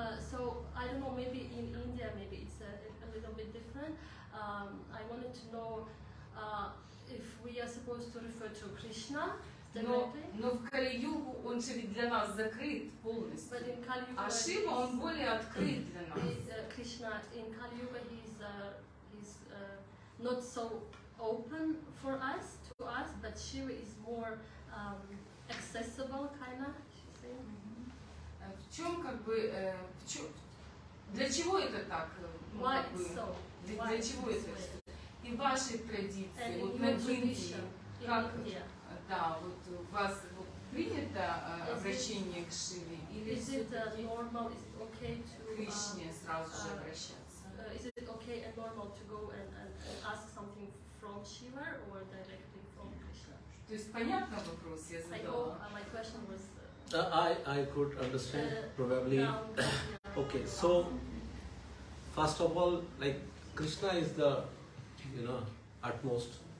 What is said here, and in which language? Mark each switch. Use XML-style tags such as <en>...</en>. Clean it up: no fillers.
<en>So I don't know, maybe in India, maybe it's a little bit different. I wanted to know if we are supposed to refer to Krishna directly.</en> <ru>Но в Кали-югу он же ведь для нас закрыт полностью.</ru> <en>But in Kali Yuga,</en> <ru>А Шива он более открыт для нас.</ru> <en>Krishna in Kali Yuga he's not so open for us, to us, but Shiva is more accessible, kind of.</en> <ru>В чем как бы, для чего это так? Ну,</ru> <en>Why</en> <ru>как бы,</ru> <en>it's so?</en> <ru>для чего это? И в вашей традиции, вот на Индии, как, да, вот у вас вот принято обращение к Шиве или все-таки к Кришне сразу же обращаться?</ru> <en>Is it okay and normal to go and ask something from Shiva or directly from Krishna?</en> <ru>То есть понятно вопрос я задала?</ru> <en>My question was. I could understand probably. Okay, so first of all, like Krishna is the, you know, utmost.</en>